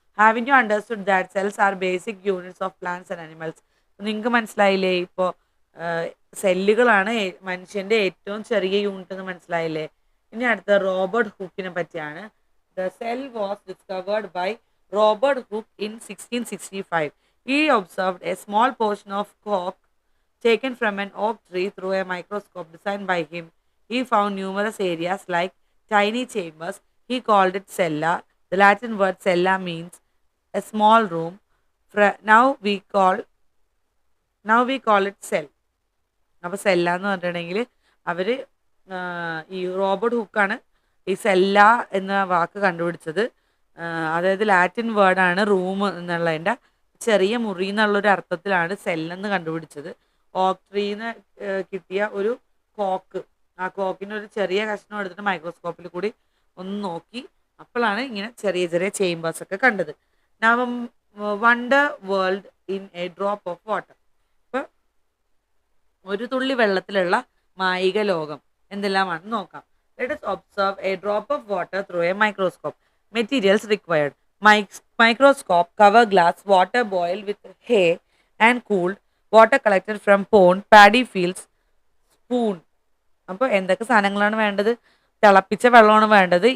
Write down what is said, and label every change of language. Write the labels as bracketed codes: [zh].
[en] Haven't you understood that cells are basic units of plants and animals. [ml] നിങ്ങൾക്ക് മനസ്സിലായില്ലേ? ഇപ്പോൾ സെല്ലുകളാണ് മനുഷ്യൻ്റെ ഏറ്റവും ചെറിയ യൂണിറ്റ് എന്ന് മനസ്സിലായില്ലേ? ഇനി അടുത്ത റോബർട്ട് ഹുക്കിനെ പറ്റിയാണ്. [en] The cell was discovered by Robert Hooke in 1665. He observed a small portion of cork taken from an oak tree through a microscope designed by him. He found numerous areas like tiny chambers. He called it cella. The Latin word cella means a small room. Now we call it cell. [ml] അപ്പോൾ സെല്ല എന്ന് പറഞ്ഞിട്ടുണ്ടെങ്കിൽ അവർ ഈ Robert ഹുക്കാണ് ഈ സെല്ല എന്ന വാക്ക് കണ്ടുപിടിച്ചത്. അതായത് Latin വേർഡാണ് room എന്നുള്ളതിൻ്റെ ചെറിയ മുറി എന്നുള്ളൊരു അർത്ഥത്തിലാണ് സെല്ലെന്ന് കണ്ടുപിടിച്ചത്. ഓക്ക് ട്രീന്ന് കിട്ടിയ ഒരു കോക്ക്, ആ കോക്കിനൊരു ചെറിയ കഷ്ണം എടുത്തിട്ട് മൈക്രോസ്കോപ്പിൽ കൂടി ഒന്ന് നോക്കി അപ്പോഴാണ് ഇങ്ങനെ ചെറിയ ചെറിയ ചേമ്പേഴ്സ് ഒക്കെ കണ്ടത്. [en] നവം wonder world in a drop of water. [ml] ഇപ്പൊ ഒരു തുള്ളി വെള്ളത്തിലുള്ള മായിക ലോകം എന്തെല്ലാമാണെന്ന് നോക്കാം. [en] Let us observe a drop of water through a microscope. Materials required: microscope, cover glass, water boiled with hay and cooled, water collected from pond, paddy fields, spoon. [ml] അപ്പോൾ എന്തൊക്കെ സാധനങ്ങളാണ് വേണ്ടത്? തിളപ്പിച്ച വെള്ളമാണ് വേണ്ടത്.